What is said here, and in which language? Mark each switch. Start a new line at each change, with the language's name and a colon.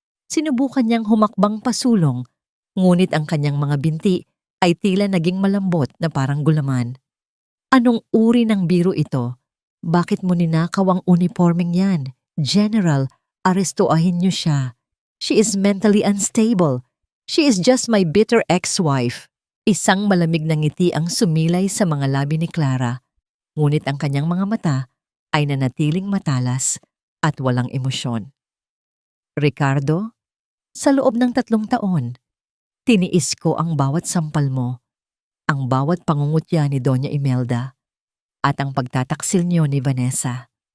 Filipino: Sinubukan niyang humakbang pasulong, ngunit ang kanyang mga binti ay tila naging malambot na parang gulaman. Anong uri ng biro ito? Bakit mo ninakaw ang uniformeng yan? General, arestuahin niyo siya.
English: She is mentally unstable. She is just my bitter ex-wife.
Filipino: Isang malamig na ngiti ang sumilay sa mga labi ni Clara, ngunit ang kanyang mga mata ay nanatiling matalas at walang emosyon. Ricardo, sa loob ng 3 taon, tiniis ko ang bawat sampal mo, ang bawat pangungutya ni Doña Imelda, at ang pagtataksil niyo ni Vanessa.